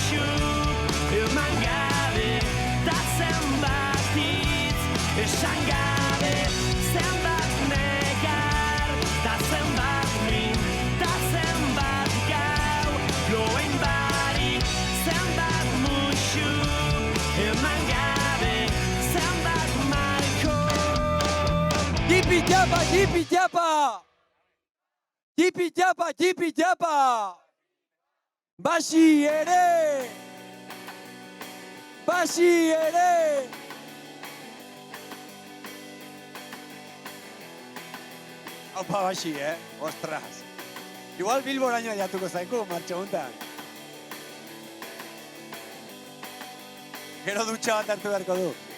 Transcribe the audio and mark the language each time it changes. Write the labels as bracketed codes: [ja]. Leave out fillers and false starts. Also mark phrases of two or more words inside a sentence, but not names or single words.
[eu] Zenbat negar, ta zenbat min, ta zenbat gau, loen barik, zenbat musu, eman gabe, zenbat marko. Jipi-japa, jipi-japa! Jipi-japa, jipi-japa! Basi ere! Basi ere! Aupa basi, Ostras. Igual Bilboraino jatuko zaiku, martxo guntan. Gero dutxa bat hartu beharko du.